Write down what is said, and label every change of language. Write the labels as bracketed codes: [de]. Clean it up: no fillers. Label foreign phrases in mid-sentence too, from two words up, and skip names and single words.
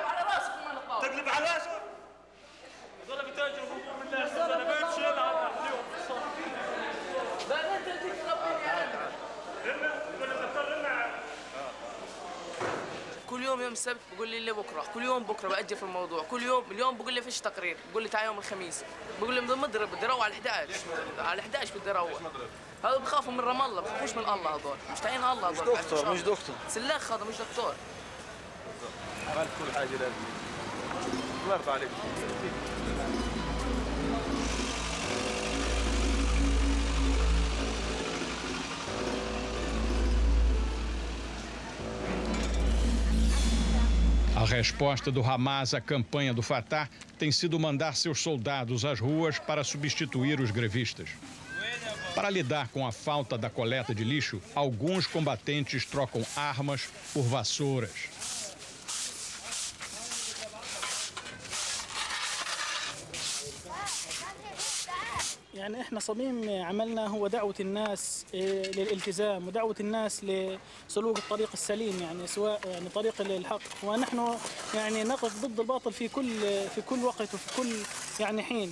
[ar] على راسك من الطاوله تقلب على راسه؟ هذول بيتاجروا بالله انا بمشي انا اليوم بعدين تجيك تربيني انا يقول الدكتور كل يوم السبت بقول لي بكره، كل يوم بكره باجل في الموضوع، كل يوم اليوم بقول لي فيش تقرير، بقول لي تعال يوم الخميس، بقول لي مضرب بدي اروح على 11 على 11 بدي اروح. هذول بخافوا من رام الله، بخافوش من الله هذول، مش تعين الله هذول. مش دكتور مش دكتور. سلاخ هذا مش دكتور. مالك كل حاجه لازم. الله يرضى عليك. [pt] A resposta do Hamas à campanha do Fatah tem sido mandar seus soldados às ruas para substituir os grevistas. Para lidar com a falta da coleta de lixo, alguns combatentes trocam armas por vassouras. [ar] يعني احنا صميم عملنا هو دعوة الناس للالتزام ودعوة الناس لسلوك الطريق السليم، يعني سواء يعني طريق الحق، ونحن يعني نقف ضد الباطل في كل وقت وفي كل يعني حين.